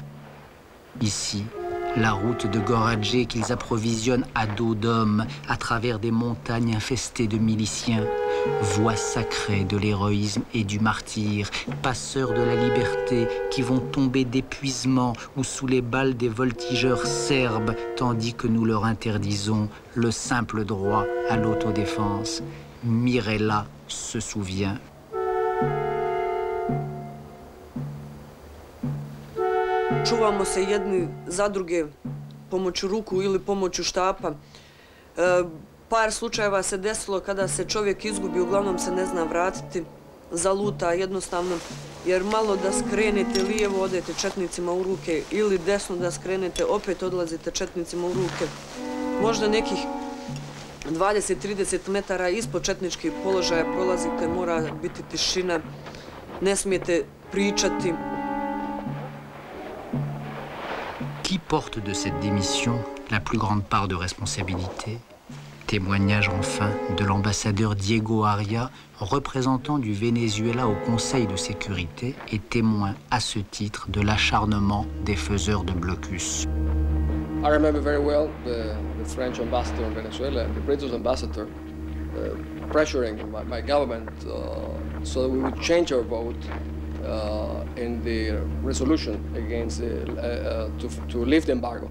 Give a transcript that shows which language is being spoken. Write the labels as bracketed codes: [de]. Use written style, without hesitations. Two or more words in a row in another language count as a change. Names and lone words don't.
[fr] Ici, la route de Goradje qu'ils approvisionnent à dos d'hommes à travers des montagnes infestées de miliciens, voie sacrée de l'héroïsme et du martyre, passeurs de la liberté qui vont tomber d'épuisement ou sous les balles des voltigeurs serbes, tandis que nous leur interdisons le simple droit à l'autodéfense. Mirella se souvient. [bs] Čuvamo se jedni za druge pomoću ruku ili pomoću štapa. Par slučajeva se desilo kada se čovjek izgubi, uglavnom se ne zna vratiti, zaluta jednostavno, jer malo da skrenete lijevo odete četnicima u ruke ili desno da skrenete opet odlazite četnicima u ruke. Možda nekih 20-30 metara ispod četničkih položaja prolazite, mora biti tišina, ne smijete pričati. [fr] Qui porte de cette démission la plus grande part de responsabilité? Témoignage enfin de l'ambassadeur Diego Aria, représentant du Venezuela au Conseil de sécurité et témoin à ce titre de l'acharnement des faiseurs de blocus. [en] I remember very well the French ambassador in Venezuela and the British ambassador pressuring my government so that we would change our vote in the resolution against to lift the embargo.